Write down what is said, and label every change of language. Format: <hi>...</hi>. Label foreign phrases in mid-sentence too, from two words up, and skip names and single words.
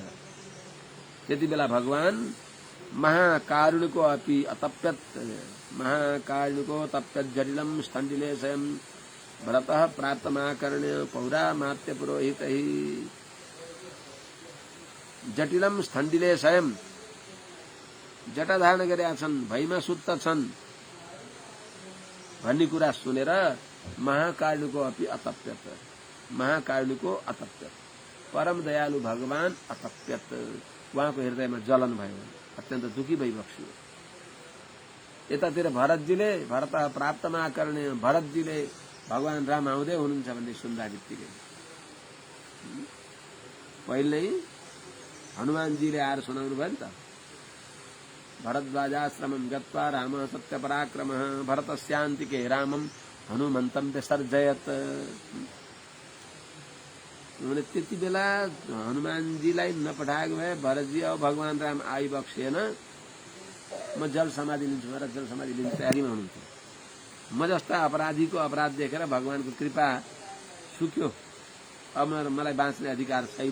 <ne>त्यति बेला भगवान</ne> <sa>महाकारुणिको अपि अतप्यत, महाकारुणिको तप्यत जटिलम स्थण्डिले स्वयं भरतः प्राप्तमाकर्ण्य पौरामात्य पुरोहितैः। जटिलम स्थण्डिले स्वयं,</sa> <ne>जटा धारण गरेका छन्, भैमा सुत्त छन् भन्ने कुरा सुनेर</ne> <sa>महाकारुणिको अपि अतप्यत, महाकारुणिको अतप्यत,</sa> <ne>परम दयालु भगवान अतप्यत, उहाँको हृदयमा जलन भयो, अत्यन्त दुखी भइबक्सियो। यतातिर भरतजीले,</ne> <sa>भरत प्राप्तमा कर्ण्य,</sa> <ne>भरतजीले भगवान राम आउँदै हुनुहुन्छ भन्ने सुन्दा बित्तिकै पहिले हनुमानजीले आएर सुनाउनु भयो नि त।</ne> <sa>भरद्वाजाश्रमं गत्वा रामः सत्यपराक्रमः भरतस्यान्तिके रामं हनुमन्तं विसर्जयत।</sa> <ne>उन्होंने त्यति बेला हनुमानजीलाई नपठाएको भए भरतजी अब भगवान राम आइबक्सेन, म जल समाधि लिन्छु र जल समाधि लिने तयारीमा हुनुहुन्थ्यो। म जस्ता अपराधीको अपराध देखेर भगवानको कृपा सुक्यो, अब मलाई बाँच्ने अधिकार छैन।</ne>